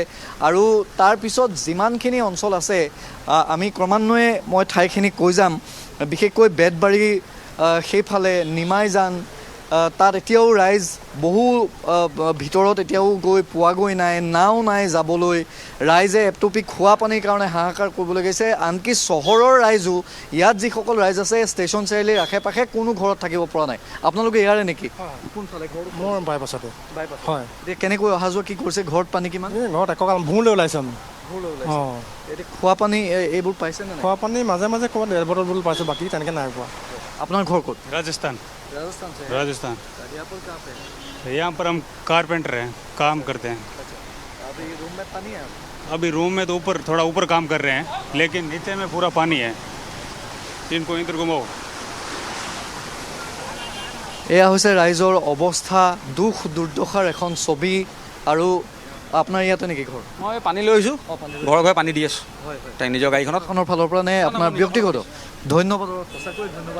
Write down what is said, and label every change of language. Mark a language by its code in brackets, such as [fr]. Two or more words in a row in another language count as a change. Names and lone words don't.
[as] আৰু তাৰপিছত যিমানখিনি অঞ্চল আছে আমি ক্ৰমান্বয়ে মই ঠাইখিনি কৈ যাম বিশেষকৈ বেতবাৰী সেইফালে নিমাইজান তাত এতিয়াও ৰাইজ বহু ভিতৰত এতিয়াও গৈ পোৱাগৈ নাই নাও নাই যাবলৈ ৰাইজে এটুপি খোৱা পানীৰ কাৰণে হাহাকাৰ কৰিবলৈ গৈছে আনকি চহৰৰ ৰাইজো ইয়াত যিসকল ৰাইজ আছে ষ্টেচন চাৰিআলিৰ আশে পাশে কোনো ঘৰত থাকিব পৰা নাই আপোনালোকে ইয়াৰে নেকি কোনফালে ঘৰ মোৰ বাইপাছতে হয় এতিয়া কেনেকৈ অহা যোৱা কি কৰিছে ঘৰত পানী কিমান ঘৰত এককাল ভূলৈ ওলাইছে আমি অঁ এতিয়া খোৱা পানী এইবোৰ পাইছেনে খোৱা পানী মাজে মাজে ক'ৰবাত 1 বটল পাইছোঁ বাকী তেনেকৈ নাই পোৱা আপোনাৰ ঘৰ ক'ত [hi] राजस्थान राजस्थान से राजस्थान यहाँ पर कहाँ पे यहाँ पर हम कारपेंटर हैं काम करते हैं अभी रूम में पानी है अभी रूम में तो ऊपर थोड़ा ऊपर काम कर रहे हैं लेकिन नीचे में पूरा पानी है इनको इधर घुमाओ [as] এয়া হৈছে ৰাইজৰ অৱস্থা দুখ দুৰ্দশাৰ এখন ছবি আৰু আপোনাৰ ইয়াতে নেকি ঘৰ মই পানী লৈ আহিছোঁ ঘৰে ঘৰে পানী দি আছোঁ তাই নিজৰ গাড়ীখনত খনৰ ফালৰ পৰা নে আপোনাৰ ব্যক্তিগত ধন্যবাদ সঁচাকৈ ধন্যবাদ